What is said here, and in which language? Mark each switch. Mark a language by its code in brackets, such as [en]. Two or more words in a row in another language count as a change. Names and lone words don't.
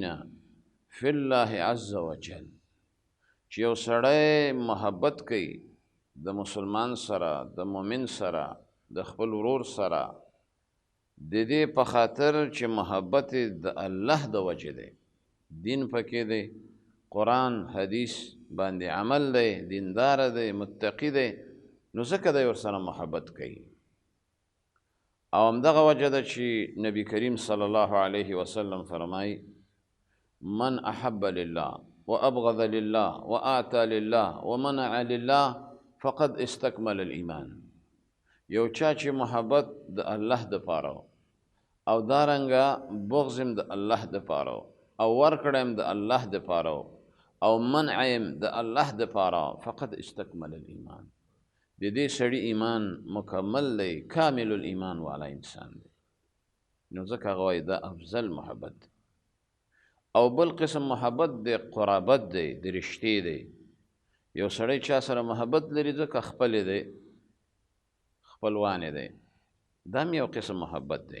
[ar] فی الله عز وجل، [ps] چې یو سړی محبت کوي د مسلمان سره، د مؤمن سره، د خپل ورور سره، د دې په خاطر چې محبت د الله د وجې دی، دین پکې دی، قرآن حدیث باندې عمل دی، دیندار دی، متقی دی، نو ځکه دی ورسره محبت کوي. او همدغه وجه ده چې نبی کریم [ar] صلی الله علیه وسلم [ps] فرمایي [ar] من احب لله وابغض لله واعطى لله ومنع لله فقد استكمل الايمان. [ps] یو چا چې محبت د الله د پاره او دارنګه بغضم د الله د پاره او ورکړم د الله د پاره او منعم د الله د پاره [ar] فقد استكمل الايمان. [ps] د دې سړي ایمان مکمل دی، [ar] کامل الایمان [ps] والا انسان دی. نو ځکه هغه وایي دا افضل محبت دی. او بل قسم محبت دی قرابت دی، د رشتې دی. یو سړی چا سره محبت لري ځکه خپل دی، خپلوان دی، دا هم یو قسم محبت دی.